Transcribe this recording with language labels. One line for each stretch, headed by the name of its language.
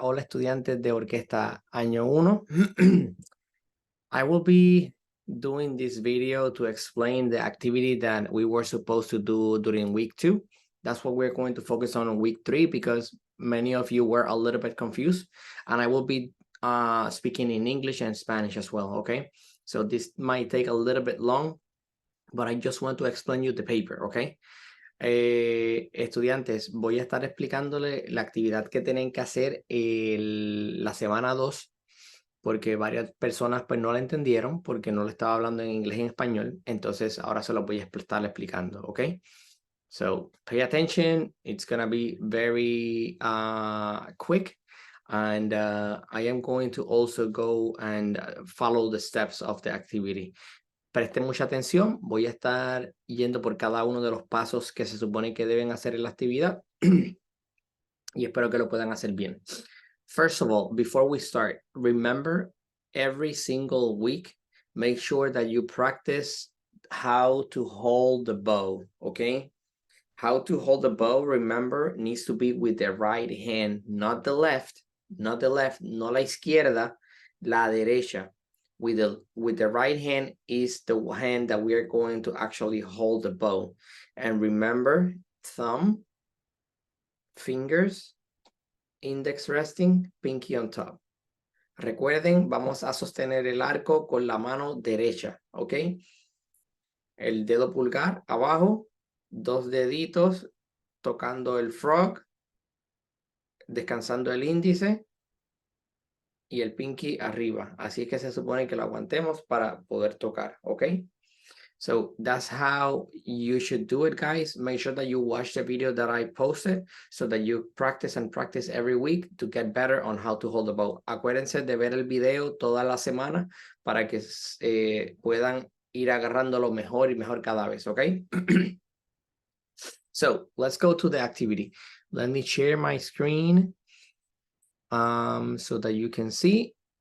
Spanish: Hola estudiantes de orquesta año 1.
English: I will be doing this video to explain the activity that we were supposed to do during week 2. That's what we're going to focus on week 3 because many of you were a little bit confused, and I will be speaking in English and Spanish as well, okay? So this might take a little bit long, but I just want to explain you the paper, okay?
Spanish: Estudiantes, voy a estar explicándole la actividad que tienen que hacer la semana 2, porque varias personas pues no la entendieron porque no le estaba hablando en inglés y en español. Entonces ahora se lo voy a estar explicando, ¿ok?
English: So pay attention. It's gonna be very quick, and I am going to also go and follow the steps of the activity.
Spanish: Presten mucha atención, voy a estar yendo por cada uno de los pasos que se supone que deben hacer en la actividad y espero que lo puedan hacer bien.
English: First of all, before we start, remember every single week, make sure that you practice how to hold the bow, okay? How to hold the bow, remember, needs to be with the right hand, not the left,
Spanish: no la izquierda, la derecha.
English: With the right hand is the hand that we are going to actually hold the bow. And remember, thumb, fingers, index resting, pinky on top.
Spanish: Recuerden, vamos a sostener el arco con la mano derecha, ¿ok? El dedo pulgar abajo, dos deditos tocando el frog, descansando el índice y el pinky arriba. Así que se supone que lo aguantemos para poder tocar, ¿ok?
English: So that's how you should do it, guys. Make sure that you watch the video that I posted so that you practice and practice every week to get better on how to hold the bow.
Spanish: Acuérdense de ver el video toda la semana para que puedan ir agarrándolo mejor y mejor cada vez, ¿ok?
English: So let's go to the activity. Let me share my screen so that you can see.